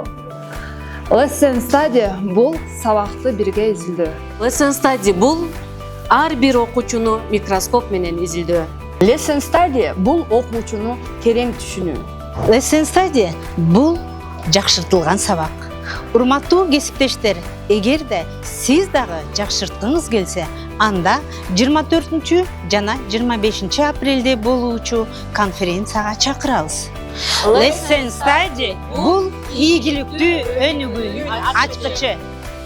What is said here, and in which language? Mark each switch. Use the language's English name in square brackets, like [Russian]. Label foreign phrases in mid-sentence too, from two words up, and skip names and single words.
[English] Lesson study [Kyrgyz] бул сабакты бирге изилдөө. [English] Lesson study [Kyrgyz] бул ар бир окуучуну микроскоп менен изилдөө. [English] Lesson study [Kyrgyz] бул окуучуну терең түшүнүү. [English] Lesson study [Kyrgyz] бул жакшыртылган сабак. Урматтуу кесиптештер, эгерде сиз дагы жакшырткыңыз келсе, анда 24 жана 25 апрелде болуучу конференцияга чакырабыз. [English] Lesson study [Kyrgyz] бул ийгиликтүү өнүгүүнүн ачкычы.